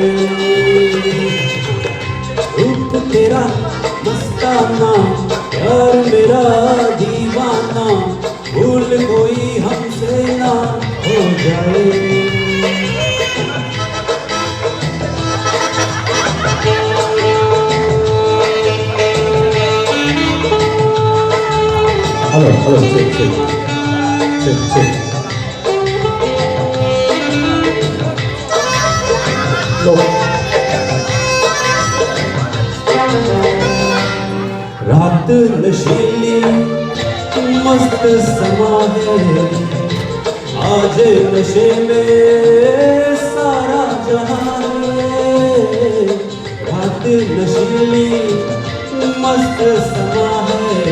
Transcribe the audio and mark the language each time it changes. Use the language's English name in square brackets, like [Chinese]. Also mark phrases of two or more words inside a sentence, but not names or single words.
[Hindi] रूप तेरा मस्ताना यार मेरा दीवाना भूल कोई हमसे ना हो जाए [English] Hello, sit. Look. [Hindi] रात नशीली मस्त समा है आज नशे में सारा जहां है रात नशीली मस्त समा है